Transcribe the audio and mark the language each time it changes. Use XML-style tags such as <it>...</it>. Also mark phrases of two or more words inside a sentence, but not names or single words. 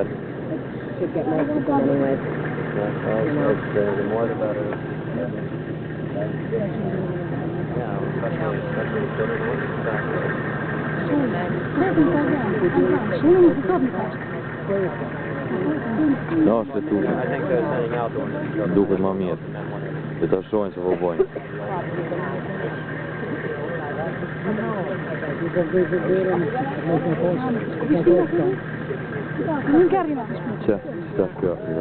<en>Should get most of them anyway. Yeah, well, the more the better. Yeah, especially the better ones. No,</en> <sq>është të</sq> <en>I think they're sending out the ones.</en> <sq>duket më mirë. Dhe të shojnë se po bojnë. Që? Që kjo?</sq>